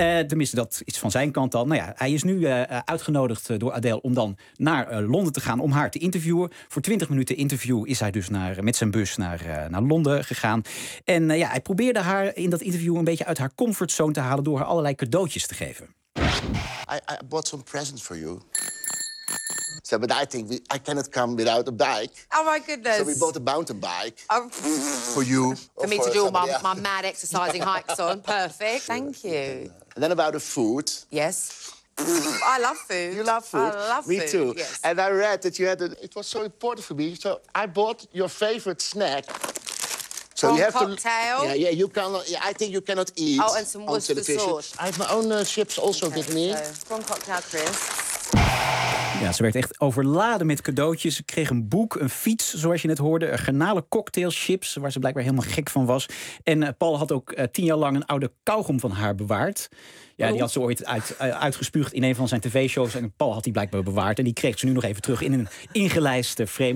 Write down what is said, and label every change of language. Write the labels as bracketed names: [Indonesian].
[Dutch] Tenminste, dat is van zijn kant al. Nou ja, hij is nu uitgenodigd door Adele om dan naar Londen te gaan om haar te interviewen. Voor 20 minuten interview is hij dus met zijn bus naar Londen gegaan. En ja, hij probeerde haar in dat interview een beetje uit haar comfortzone te halen door haar allerlei cadeautjes te geven. [English] I bought some presents for you. So, but I think I cannot come without a bike. Oh my goodness. So we bought a mountain bike. Oh. For you. For me to do my mad exercising hikes on. Perfect. Thank you. And then about the food. Yes. I love food. You love food? I love me food. Me too. Yes. And I read that you had it was so important for me. So I bought your favorite snack. So you have cocktail. To, yeah, you cannot. Yeah, I think you cannot eat. Oh, and some Worcestershire sauce. I have my own chips also okay, with me. Prawn cocktail, Chris. [Dutch] Ja, ze werd echt overladen met cadeautjes. Ze kreeg een boek, een fiets, zoals je net hoorde. Een garnalencocktailchips, waar ze blijkbaar helemaal gek van was. En Paul had ook 10 jaar lang een oude kauwgom van haar bewaard. Ja, die had ze ooit uitgespuugd in een van zijn tv-shows. En Paul had die blijkbaar bewaard. En die kreeg ze nu nog even terug in een ingelijste frame.